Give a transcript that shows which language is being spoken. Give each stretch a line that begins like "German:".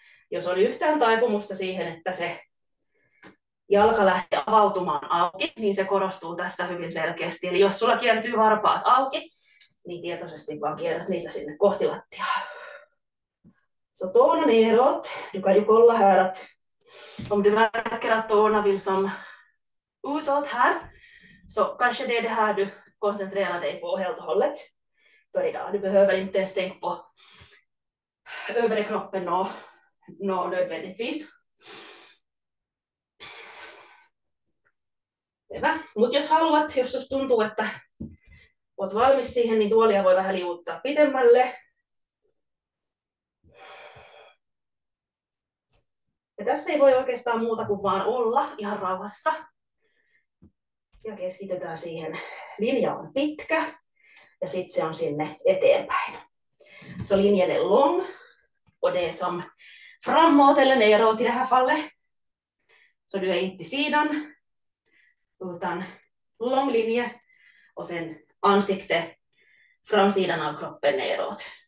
Finnish: Jos on yhtään taipumusta siihen, että se jalka lähtee avautumaan auki, niin se korostuu tässä hyvin selkeästi. Eli jos sulla kiertyy varpaat auki, niin tietoisesti vaan kierrät niitä sinne kohti lattiaa.
Swedish: Så tårna neråt. Du kan ju kolla här att om du märker att tårna vill som utåt här, så kanske det är det här du koncentrerar dig på helt och hållet för idag. Du behöver inte ens tänka på övre kroppen nödvändigtvis.
Finnish: Hyvä. Mutta jos haluat, jos susta tuntuu, että olet valmis siihen, niin tuolia voi vähän liuuttaa pitemmälle. Ja tässä ei voi oikeastaan muuta kuin vaan olla ihan rauhassa. Ja keskitytään siihen. Linja on pitkä ja sitten se on sinne eteenpäin.
Swedish: Så linjen är lång och det är som framåt eller neråt i det här fallet. Så du är inte sidan utan lång linje och sen ansikte framsidan av kroppen neråt.